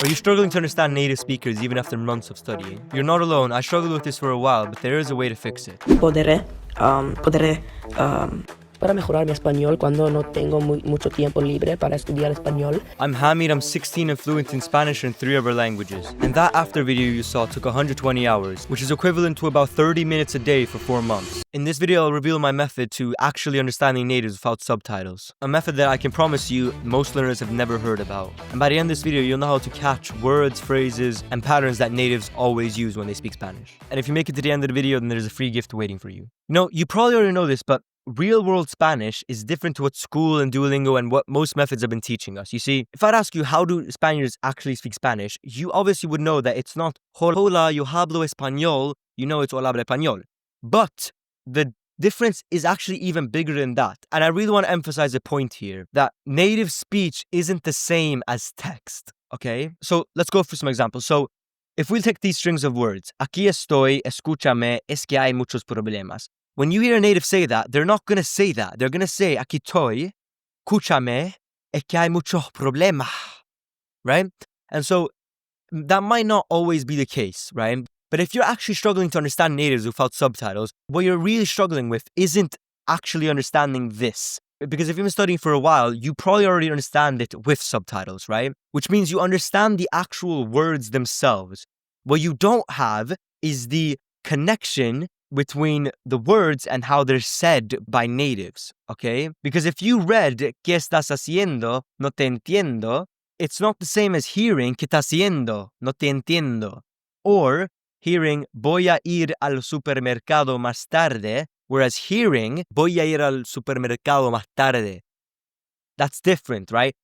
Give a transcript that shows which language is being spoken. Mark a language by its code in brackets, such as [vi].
[en] Are you struggling to understand native speakers even after months of studying? You're not alone. I struggled with this for a while, but there is a way to fix it. [es] Podré para mejorar mi español cuando no tengo mucho tiempo libre para estudiar español. [en] I'm Hamid, I'm 16 and fluent in Spanish and 3 other languages. And that after video you saw took 120 hours, which is equivalent to about 30 minutes a day for 4 months. In this video I'll reveal my method to actually understanding natives without subtitles. A method that I can promise you most learners have never heard about. And by the end of this video you'll know how to catch words, phrases, and patterns that natives always use when they speak Spanish. And if you make it to the end of the video, then there's a free gift waiting for you. You know, you probably already know this, but real-world Spanish is different to what school and Duolingo and what most methods have been teaching us. You see, if I'd ask you how do Spaniards actually speak Spanish, you obviously would know that it's not [es] hola, yo hablo español, [en] you know it's [es] hola hablo español. [en] But the difference is actually even bigger than that. And I really want to emphasize a point here, that native speech isn't the same as text, okay? So let's go for some examples. So if we take these strings of words, [es] aquí estoy, escúchame, es que hay muchos problemas. [en] When you hear a native say that, they're not going to say that. They're going to say, [es] aquí estoy, escúchame, es que hay muchos problemas, [en] right? And so that might not always be the case, right? But if you're actually struggling to understand natives without subtitles, what you're really struggling with isn't actually understanding this. Because if you've been studying for a while, you probably already understand it with subtitles, right? Which means you understand the actual words themselves. What you don't have is the connection between the words and how they're said by natives, okay? Because if you read [es] ¿Qué estás haciendo? No te entiendo, [en] it's not the same as hearing ¿Qué estás haciendo? No te entiendo. Or hearing [es] voy a ir al supermercado más tarde, [en] whereas hearing voy a ir al supermercado más tarde. That's different, right?